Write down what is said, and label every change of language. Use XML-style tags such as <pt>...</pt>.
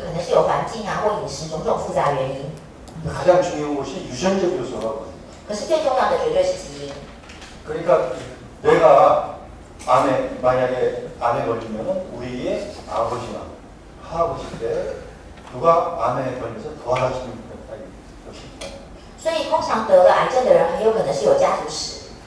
<zh>可能是有环境啊或饮食种种复杂原因。</zh> <ko>가장 중요한 것이 유전적 요소라고.</ko> <zh>可是最重要的绝对是基因。</zh> <ko>그러니까 내가 만약에 암에 걸리면은 우리의 아버지나 할아버지 때 누가 암에 걸려서 도와주는 것이 있다.</ko> <zh>所以通常得了癌症的人很有可能是有家族史，</zh>